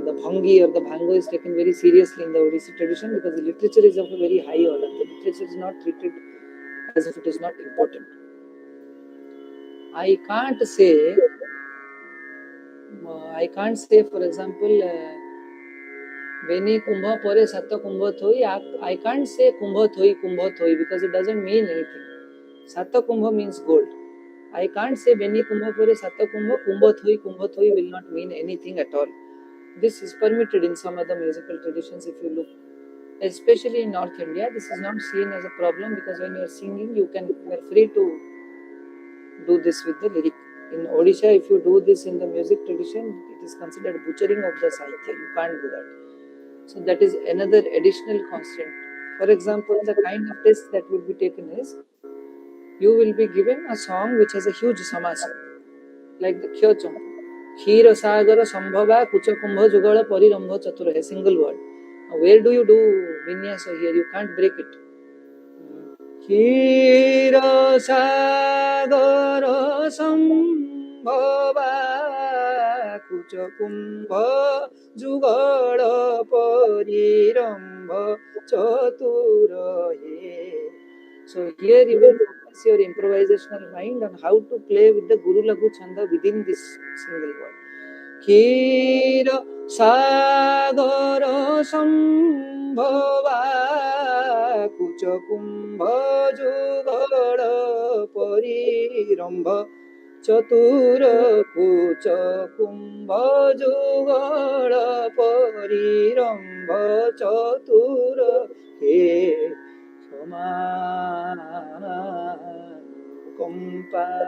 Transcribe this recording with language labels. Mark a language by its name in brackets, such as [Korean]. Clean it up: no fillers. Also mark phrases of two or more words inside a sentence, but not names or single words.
[English] The bhangi or the bhango is taken very seriously in the Odissi tradition because the literature is of a very high order. The literature is not treated as if it is not important. I can't say, for example, [Odia] ବେଣୀ କୁମ୍ଭ ପରେ ସତ୍ତା କୁମ୍ଭ ଥୋଇ. [English] I can't say [Odia] କୁମ୍ଭ ଥୋଇ [English] because it doesn't mean anything. Satta kumbha means gold. I can't say [Odia] ବେଣୀ କୁମ୍ଭ ପରେ ସତ୍ତା କୁମ୍ଭ ଥୋଇ [English] will not mean anything at all. This is permitted in some other musical traditions if you look. Especially in North India, this is not seen as a problem because when you are singing, you are free to do this with the lyric. In Odisha, if you do this in the music tradition, it is considered butchering of the Sahitya. You can't do that. So that is another additional constraint. For example, the kind of test that would be taken is, you will be given a song which has a huge samasa, like the Khyacham. [Sanskrit] क्षीर सागर सम्भव कुच कुम्भ युगल परिरम्भ चतुर, [English] a single word. Now, where do you do vinyasa here? You can't break it. [Sanskrit] क्षीर सागर सम्भव कुच कुम्भ युगल परिरम्भ चतुर. [English] So here you will focus your improvisational mind on how to play with the [Sanskrit] गुरु लघु छन्द [English] within this single word. [Sanskrit] क्षीर सागर सम्भव कुच कुम्भ युगल परिरम्भ चतुर कुच कुम्भ युगल परिरम्भ चतुर हे कम्प